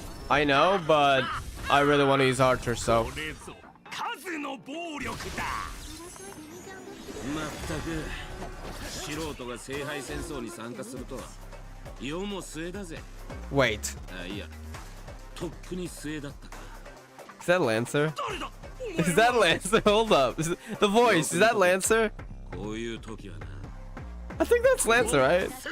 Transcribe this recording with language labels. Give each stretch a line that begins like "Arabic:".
English: I know, but I really want to use Archer, so.
Japanese: 数の暴力だ。まったく素人が聖杯戦争に参加するとは世も末だぜ。
English: Wait.
Japanese: あ、いや、とっくに末だったか。
English: Is that Lancer? Is that Lancer? Hold up. The voice, is that Lancer?
Japanese: こういう時はな。
English: I think that's Lancer, right?